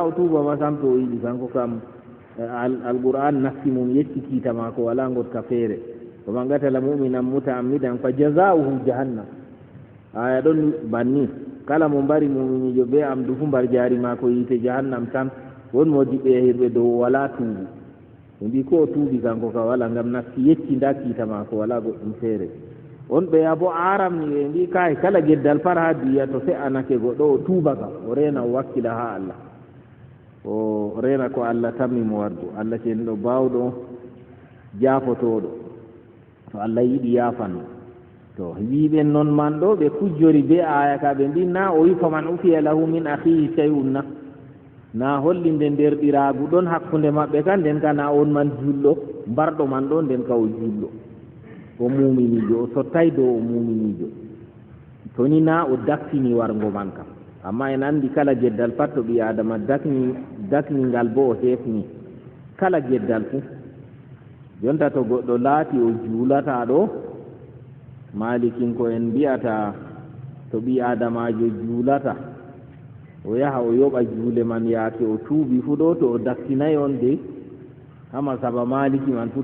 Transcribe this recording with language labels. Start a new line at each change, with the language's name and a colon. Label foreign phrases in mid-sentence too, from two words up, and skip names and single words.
Fula: o tuuba ma sam to o yiɗi kanko kam alqur'an nafsi mum yetti kiita maako walaa ngotka feere ko
Arabic: من قتل مؤمنا متعمدا فجزاؤه جهنم
Fula: aya ɗon banni kala mo mbari muminijo be amdu fu mbar jaari maako yiite jahannam tan won modiɓe yahirɓe dow walaa tuubu ɓe mbi ko o tuubi kanko ka wala ngam nafsi yetti nda kiita maako walaa goɗɗum feere on ɓeya bo aram ni ɓe mbi kay kala geddal par ha duya to fe'anake goɗɗo o tuuba ka o reena o wakkila ha Allah o reena ko Allah tammi mo wardu Allah cenɗo bawɗo jaafotoɗo to Allah yiɗi yafanno to wiɓen noon man ɗo ɓe kujjori be aya ka ɓe mbi na o wi
Arabic: فمن عفي له من أخيه شيء
Fula: na hollinde nderɗiraagu ɗon hakkunde maɓɓe kan nden ka na on man julɗo mbarɗo man ɗo nden ka o julɗo o muminijo o sottay dow o muminijo to ni na o daktini wargo man kam amma en anndi kala geddal pat to ɓi adama dakningal bo o heefni kala geddal fuu jonta to goɗɗo laati o juulata ɗo malikinko en mbiyata to ɓi adamajo juulata o yaha o yoɓa juule man yaake o tuubi fuu ɗo to o daktinayi on de hama saba maliki man fuu